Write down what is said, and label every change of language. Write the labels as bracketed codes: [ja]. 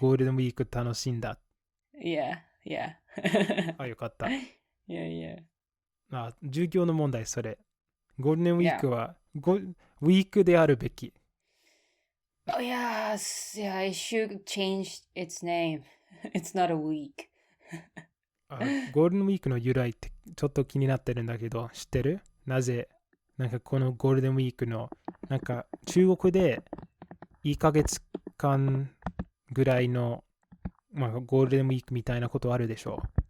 [ja] ゴールデンウィーク楽しんだ。 [en] Yeah. [ja] あ、よかった。 [en] Yeah. [ja] あ、授業の問題、それ。ゴールデンウィー [en] Yeah. [ja] クはウィークであるべき。 [en] Oh, yes. Yeah, I should change its name. It's not a week. [ja] あ、ゴールデンウィークの由来ってちょっと気になってるんだけど、知ってる？なぜ、なんかこのゴールデンウィークの、なんか中国で1ヶ月間ぐらいの、まあ、ゴールデンウィークみたいなことあるでしょ？